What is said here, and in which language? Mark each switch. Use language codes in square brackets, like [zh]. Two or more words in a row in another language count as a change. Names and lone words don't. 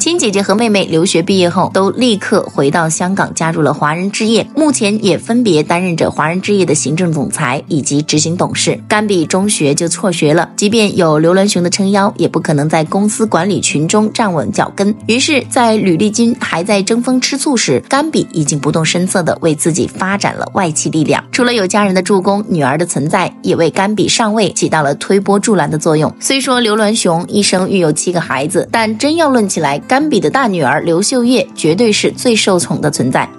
[zh] 親姐姐和妹妹留學畢業後都立刻回到香港，加入了華人置業，目前也分別擔任着華人置業的行政總裁以及執行董事。甘比中學就輟學了，即便有劉銮雄的撐腰，也不可能在公司管理群中站穩腳跟。於是在呂麗君還在爭風吃醋時，甘比已經不動聲色地為自己發展了外戚力量。 了。除了有家人的助攻，女儿的存在也为甘比上位起到了推波助澜的作用。虽说刘銮雄一生育有7个孩子，但真要论起来，甘比的大女儿刘秀叶绝对是最受宠的存在。